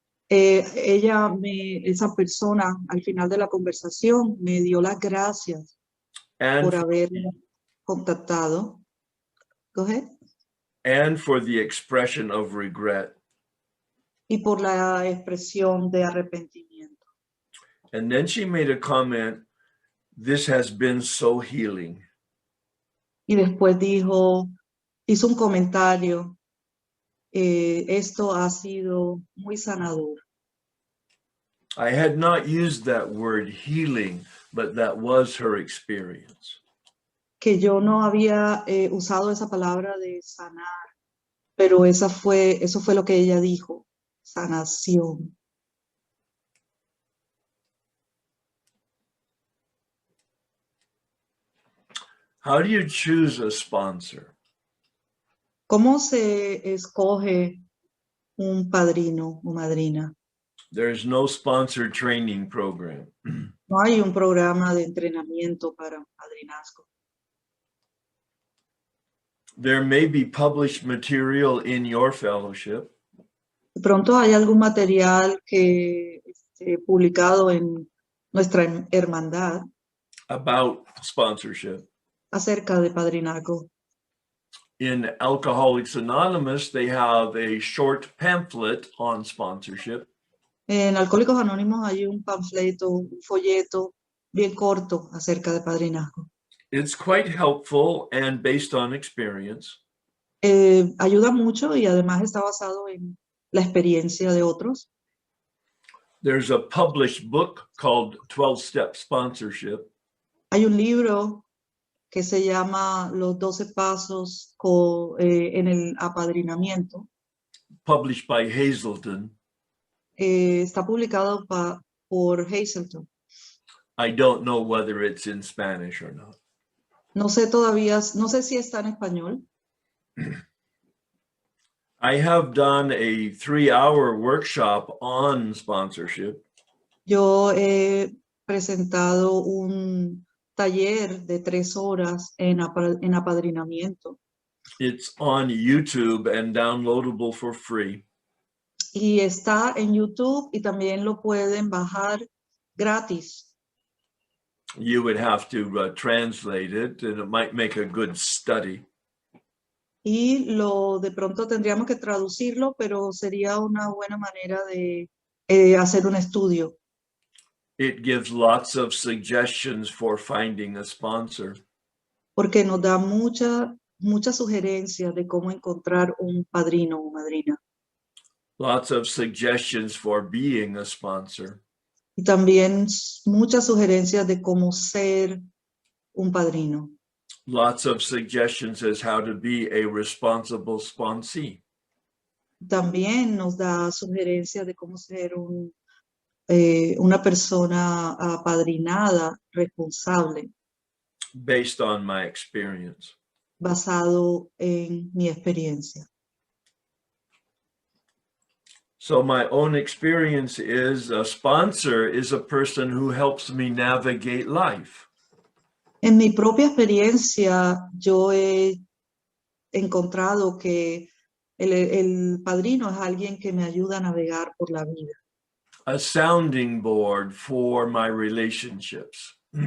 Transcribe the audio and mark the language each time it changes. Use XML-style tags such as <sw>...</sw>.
<es>Esa persona al final de la conversación me dio las gracias por haber contactado.</es> <en>Go ahead. And for the expression of regret.</en> <es>Y por la expresión de arrepentimiento.</es> <en>And then she made a comment, this has been so healing.</en> <es>Y después hizo un comentario, esto ha sido muy sanador.</es> <en>I had not used that word healing, but that was her experience.</en> <es>Que yo no había usado esa palabra de sanar, pero eso fue lo que ella dijo. sanación.</es> <en>How do you choose a sponsor?</en> <es>¿Cómo se escoge un padrino o madrina?</es> <en>There's no sponsor training program.</en> <es>No hay un programa de entrenamiento para un padrinazgo.</es> <en>There may be published material in your fellowship,</en> <es>De pronto hay algún material que publicado en nuestra hermandad</es> <en>about sponsorship.</en> <es>acerca de padrinazgo.</es> <en>In Alcoholics Anonymous, they have a short pamphlet on sponsorship.</en> <es>En Alcohólicos Anónimos hay un panfleto, un folleto bien corto acerca de padrinazgo.</es> <en>It's quite helpful and based on experience.</en> <es>Ayuda mucho y además está basado en la experiencia de otros.</es> <en>There's a published book called 12-Step Sponsorship.</en> <es>Hay un libro que se llama Los 12 Pasos en el apadrinamiento.</es> <en>Published by Hazelden.</en> <es>Está publicado por Hazelton.</es> <en>I don't know whether it's in Spanish or not.</en> <es>No sé todavía, no sé si está en español.</es> <en>I have done a 3-hour workshop on sponsorship.</en> <es>Yo he presentado un taller de 3 horas en apadrinamiento</es> <en>It's on YouTube and downloadable for free.</en> <es>y está en YouTube y también lo pueden bajar gratis.</es> <en>You would have to translate it, and it might make a good study.</en> <es>Y de pronto tendríamos que traducirlo, pero sería una buena manera de hacer un estudio.</es> <en>It gives lots of suggestions for finding a sponsor.</en> <es>Porque nos da muchas sugerencias de cómo encontrar un padrino o madrina.</es> <en>Lots of suggestions for being a sponsor.</en> <es>Y también muchas sugerencias de cómo ser un padrino.</es> <en>Lots of suggestions as how to be a responsible sponsee.</en> <es>También nos da sugerencias de cómo ser una persona apadrinada, responsable,</es> <en>Based on my experience.</en> <es>basado en mi experiencia.</es> <en>So my own experience is a sponsor is a person who helps me navigate life.</en> <es>En mi propia experiencia, yo he encontrado que el padrino es alguien que me ayuda a navegar por la vida.</es> <en>A sounding board for my relationships.</en>